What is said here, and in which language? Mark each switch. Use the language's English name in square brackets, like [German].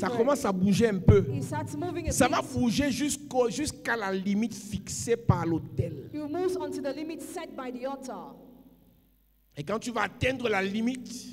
[French] Ça commence à bouger un peu. [English] It starts moving a [French] Ça [English] bit. [French] va bouger jusqu'à la limite fixée par l'autel. [English] You move onto the limit set by the altar. [French] Et quand tu vas atteindre la limite,